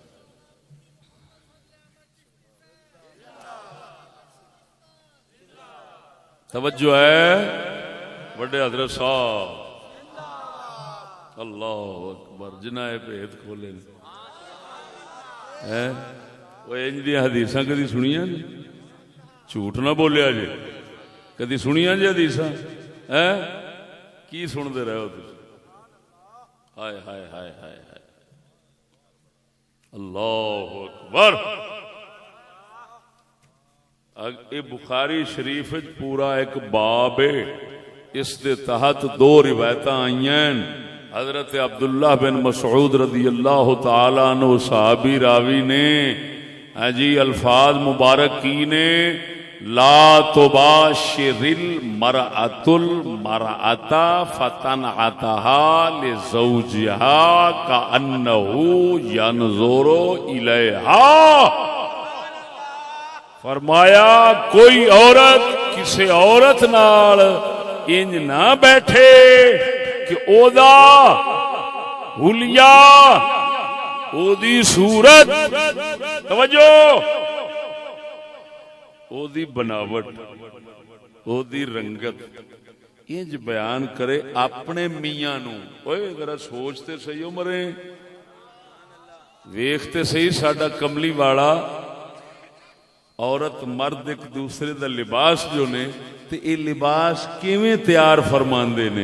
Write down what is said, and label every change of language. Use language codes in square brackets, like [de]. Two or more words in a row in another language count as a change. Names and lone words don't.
[pa] توجہ ہے بڑے حضرت صاحب، [ar] اللہ اکبر، [pa] جنہیں بھید کھولے وہ انج دی حدیثاں کدی سنیاں جی؟ جھوٹ نہ بولیا جی، کدی سنیاں جی حدیثاں؟ [ur] کی سنتے رہے ہو تم؟ ہائے ہائے ہائے ہائے ہائے، [ar] اللہ اکبر۔ [pa] اے بخاری شریف پورا ایک باب ہے، اس دے تحت دو روایتاں آئی ہیں۔ حضرت عبداللہ بن مسعود [ar] رضی اللہ تعالی عنہ [pa] صحابی راوی نے جی الفاظ مبارک کی نے، [ar] لا تباشر المرأة المرأة فتنعتها لزوجها كأنه ينظر إليها۔ [pa] فرمایا کوئی عورت کسی عورت نال انج نہ بیٹھے کہ او دا حلیہ او دی صورت، توجہ، او دی بناوٹ، او دی رنگت انج بیان کرے اپنے میاں نو۔ اوے ذرا سوچتے صحیح عمرے، ویکھتے صحیح ساڈا کملی والا عورت مرد ایک دوسرے دا لباس جو نے تے اے لباس کیویں تیار فرماندے نے۔